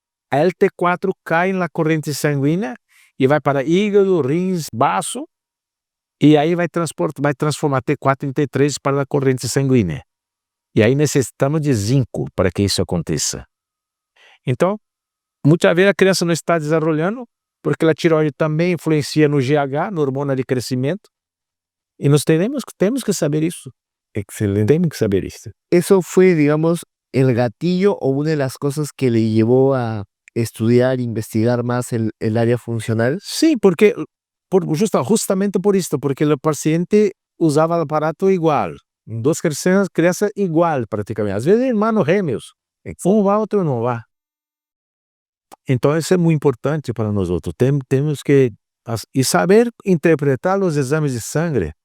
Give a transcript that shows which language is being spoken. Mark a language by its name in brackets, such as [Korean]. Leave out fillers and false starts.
[Portuguese] A T4 cai na corrente sanguínea e vai para hígado, rins, baço, e aí vai transformar T4 em T3 para a corrente sanguínea. E aí necessitamos de zinco para que isso aconteça. Então, muitas vezes a criança não está desenvolvendo, porque a tireoide também influencia no GH, no hormônio de crescimento, e nós temos que saber isso. Excelente. Temos que saber isso. [Spanish] Eso fue, digamos, el gatillo o una de las cosas que le llevó a estudiar, investigar más el área funcional. [Portuguese] Sim, porque justamente por isso, porque o paciente usava o aparato igual, duas crianças igual praticamente, às vezes irmãos gêmeos, vai, outro não vai. Então isso é muito importante para nós outros. Temos que saber interpretar os exames de sangue.